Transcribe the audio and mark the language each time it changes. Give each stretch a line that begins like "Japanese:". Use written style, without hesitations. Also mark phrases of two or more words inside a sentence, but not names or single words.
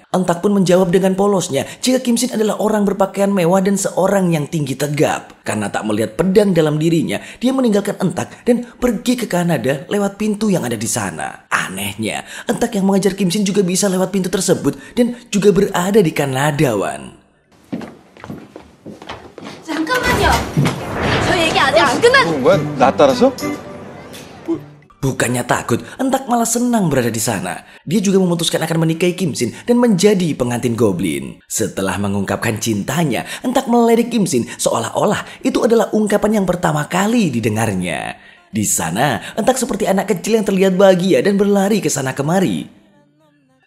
Indonesian: Entak pun menjawab dengan polosnya jika Kim Shin adalah orang berpakaian mewah dan seorang yang tinggi tegap. Karena tak melihat pedang dalam dirinya, dia meninggalkan Entak dan pergi ke Kanada lewat pintu yang ada di sana. Anehnya, Entak yang mengajar Kim Shin juga bisa lewat pintu tersebut dan juga berada di Kanada, Wan.
Korean: 잠깐만요. 저 얘기 아직 안 끝났... 뭐야? 나 따라서?
Indonesian: Bukannya takut, Entak malah senang berada di sana. Dia juga memutuskan akan menikahi Kim Shin dan menjadi pengantin goblin. Setelah mengungkapkan cintanya, Entak meledek Kim Shin seolah-olah itu adalah ungkapan yang pertama kali didengarnya. Di sana, Entak seperti anak kecil yang terlihat bahagia dan berlari ke sana kemari.